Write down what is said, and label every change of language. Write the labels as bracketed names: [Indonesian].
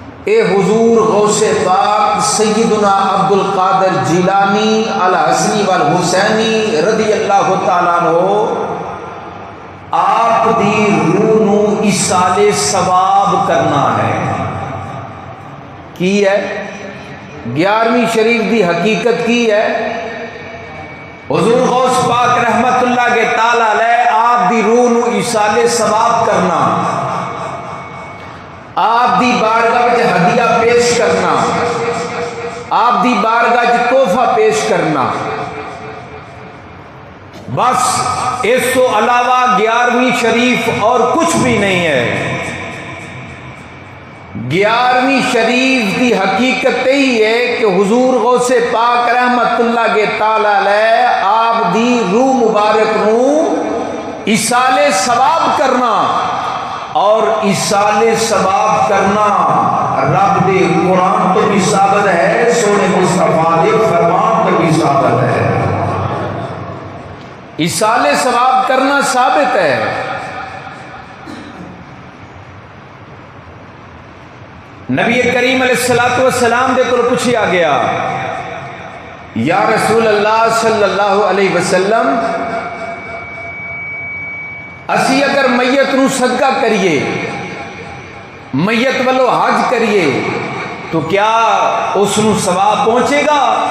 [Punjabi] اے حضور غوث پاک سیدنا عبد القادر جیلانی الحسنی والحسینی رضی اللہ تعالیٰ عنہ آپ دی روح نو ایصال ثواب کرنا ہے. کی ہے 11ویں شریف دی حقیقت کی ہے؟ حضور غوث پاک رحمت اللہ کے تعالی علیہ آپ دی روح نو ایصال ثواب کرنا، آپ دی بارگاہ وچ ہدیہ پیش کرنا، آپ دی بارگاہ وچ تحفہ پیش کرنا. [Urdu] بس اس تو علاوہ 11ویں شریف اور کچھ بھی نہیں ہے. [Punjabi] 11ویں شریف دی حقیقت یہی ہے کہ حضور غوث پاک رحمت اللہ کے تعالی علیہ آپ دی روح مبارک نو ایصال ثواب کرنا، اور ایصال ثواب کرنا رب دے قرآن تو بھی ثابت ہے، سونے مصطفیٰ دے فرمان تو بھی ثابت ہے. ایصال ثواب کرنا ثابت ہے. نبی کریم علیہ الصلوۃ والسلام دے کول پوچھیا گیا، یا رسول اللہ صلی اللہ علیہ وسلم، اسی اگر میت نو صدقہ کریے، میت والو حج کریے [Urdu] تو کیا اس نو ثواب پہنچے گا؟